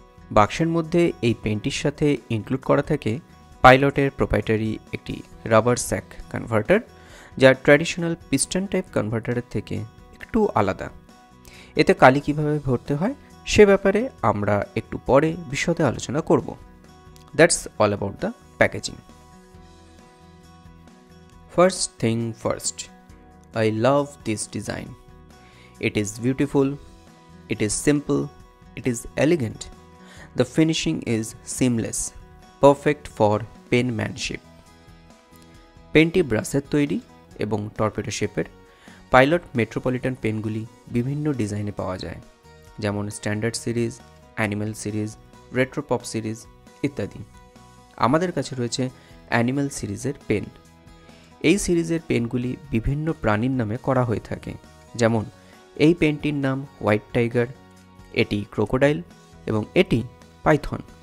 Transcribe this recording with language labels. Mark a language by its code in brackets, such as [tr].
[bn] বাক্সের মধ্যে এই পেনটির সাথে ইনক্লুড করা থাকে পাইলটের প্রোপ্রাইটারি একটি রাবার স্যাক কনভার্টার, যা ট্র্যাডিশনাল পিস্টন টাইপ কনভার্টারের থেকে একটু আলাদা। এতে কালি কীভাবে ভরতে হয় সে ব্যাপারে আমরা একটু পরে বিশদে আলোচনা করব। [en] That's all about the packaging. First thing first, I love this design. It is beautiful, it is simple, it is elegant. The finishing is seamless, perfect for penmanship. [bn] পেনটি ব্রাসের তৈরি এবং টর্পেডো শেপের। পাইলট মেট্রোপলিটন পেনগুলি বিভিন্ন ডিজাইনে পাওয়া যায়, যেমন standard series, animal series, retro pop series ইত্যাদি। আমাদের কাছে রয়েছে অ্যানিম্যাল সিরিজের পেন। এই সিরিজের পেনগুলি বিভিন্ন প্রাণীর নামে করা হয়ে থাকে, যেমন এই পেনটির নাম হোয়াইট টাইগার, এটি ক্রোকোডাইল এবং এটি পাইথন।